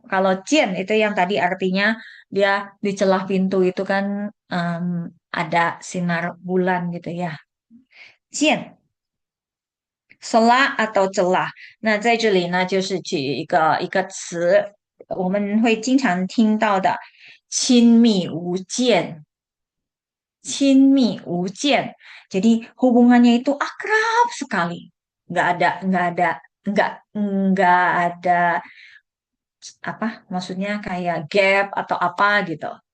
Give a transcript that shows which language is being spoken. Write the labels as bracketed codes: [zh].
[id] Kalau jen itu yang tadi artinya dia di celah pintu itu kan ada sinar bulan gitu ya. Jen, celah atau celah. [zh] 那在这里呢，就是举一个词，我们会经常听到的亲密无间。亲密无间. [id] Jadi hubungannya itu akrab sekali. Nggak ada apa maksudnya kayak gap atau apa gitu.